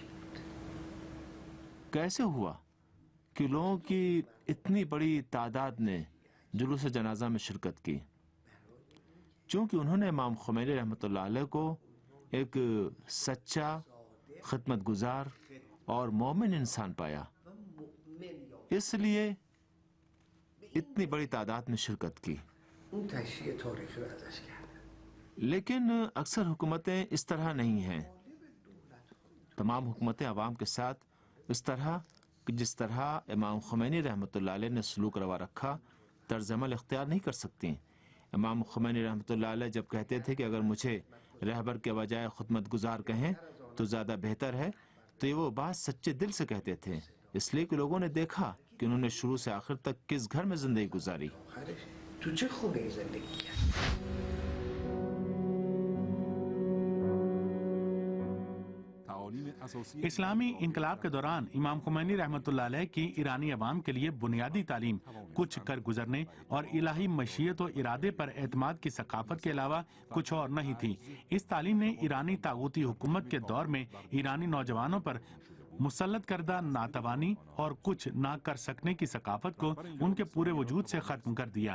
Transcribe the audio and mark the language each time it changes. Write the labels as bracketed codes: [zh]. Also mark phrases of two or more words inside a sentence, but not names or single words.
[ur] کیسے ہوا کہ لوگوں کی اتنی بڑی تعداد نے جلوس جنازہ میں شرکت کی؟ چونکہ انہوں نے امام خمینی رحمۃ اللہ علیہ کو ایک سچا، خدمت گزار اور مومن انسان پایا، اس لیے اتنی بڑی تعداد میں شرکت کی۔ [fa] اون تشریح تاریخی رو ازش کردن. [ur] لیکن اکثر حکومتیں اس طرح نہیں ہیں۔ تمام حکومتیں عوام کے ساتھ اس طرح کہ جس طرح امام خمینی رحمۃ اللہ علیہ نے سلوک روا رکھا طرز عمل اختیار نہیں کر سکتی۔ امام خمینی رحمۃ اللہ علیہ جب کہتے تھے کہ اگر مجھے رہبر کے بجائے خدمت گزار کہیں تو زیادہ بہتر ہے، تو یہ وہ بات سچے دل سے کہتے تھے، اس لیے کہ لوگوں نے دیکھا کہ انہوں نے شروع سے آخر تک کس گھر میں زندگی گزاری۔ [fa] آخرش تو چه خونه زندگی کرد؟ تعالیم اساسی [ur] اسلامی انقلاب کے دوران امام خمینی رحمۃ اللہ علیہ کی ایرانی عوام کے لیے بنیادی تعلیم کچھ کر گزرنے اور الہی مشیت و ارادے پر اعتماد کی ثقافت کے علاوہ کچھ اور نہیں تھی۔ اس تعلیم نے ایرانی طاغوتی حکومت کے دور میں ایرانی نوجوانوں پر مسلط کردہ ناتوانی اور کچھ نہ کر سکنے کی ثقافت کو ان کے پورے وجود سے ختم کر دیا۔